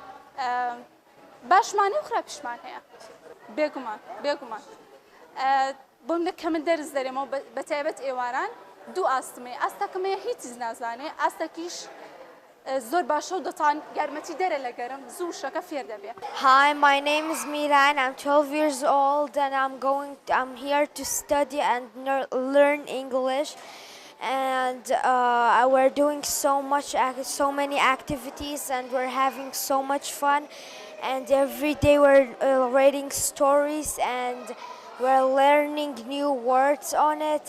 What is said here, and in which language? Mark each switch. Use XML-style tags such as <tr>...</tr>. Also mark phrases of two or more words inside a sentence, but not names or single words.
<ckb>باشمانێ و خراپیشمان هەیە بێگومان بۆم کە من دەرز دەرێمەوە بە تایبەت ئێواران دوو ئاستمەیە ئاستەکەمەیە هیچ چیز نازانێ ئاستەکیش زۆر باشە و دەتوان یارمەتی دەرە لە گەرم زوو شەکە فێر دەبێت.</ckb> <en>Hi, my name is Miran. I'm 12 years old and I'm here to study and learn English. And we're doing so many activities and we're having so much fun. And every day we're reading stories and we're learning new words on it.</en>